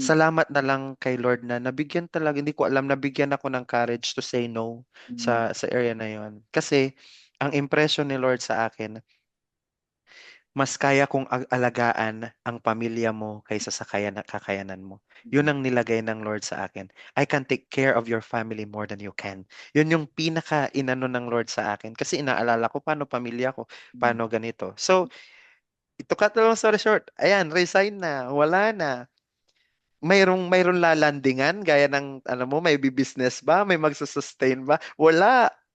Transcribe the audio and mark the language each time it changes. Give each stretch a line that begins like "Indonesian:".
Filipino: Salamat na lang kay Lord na nabigyan talaga, hindi ko alam, nabigyan ako ng courage
English: to say no mm,
Filipino: sa area na yon. Kasi, ang impression ni Lord sa akin, mas kaya kong alagaan ang pamilya mo kaysa sa kakayanan mo. Yun mm, ang nilagay ng Lord sa akin.
English: I can take care of your family more than you can.
Filipino: Yun yung pinaka-inano ng Lord sa akin. Kasi inaalala ko paano pamilya ko, mm, paano ganito. So, ito
English: cut the long story short.
Filipino: Ayan, resign na. Wala na. Mayroong lalandingan gaya ng alam mo may business ba, may magsusustain ba? Wala.